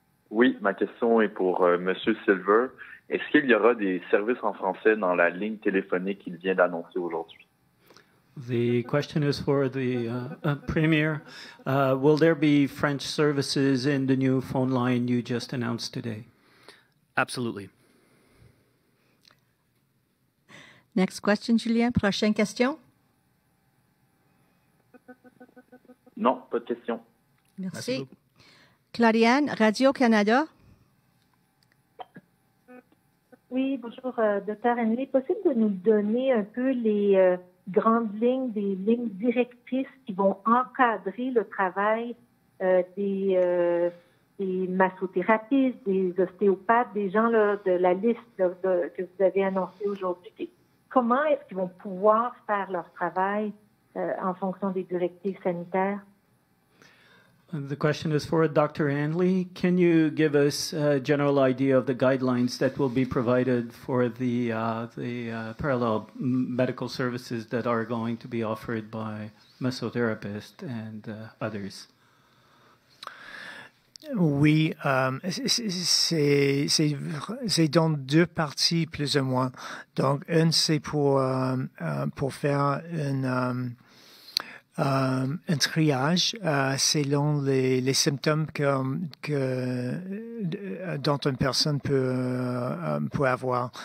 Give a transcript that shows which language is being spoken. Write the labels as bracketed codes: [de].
[fr] Oui, ma question est pour Monsieur Silver. Est-ce qu'il y aura des services en français dans la ligne téléphonique qu'il vient d'annoncer aujourd'hui? [en] The question is for the Premier. Will there be French services in the new phone line you just announced today? Absolutely. Next question, Julien. [fr] Prochaine question. Non, pas de question. Merci. Clariane, Radio-Canada. Oui, bonjour, Dr. Hanley. Possible de nous donner un peu les grandes lignes, des lignes directrices qui vont encadrer le travail des des massothérapeutes, des ostéopathes, des gens là, de la liste que vous avez annoncée aujourd'hui. Comment est-ce qu'ils vont pouvoir faire leur travail en fonction des directives sanitaires? [en] The question is for Dr. Hanley. Can you give us a general idea of the guidelines that will be provided for the parallel medical services that are going to be offered by masotherapists and others? [fr] Oui, c'est dans deux parties plus ou moins. Donc, une, c'est pour faire un triage selon les symptômes dont une personne peut avoir.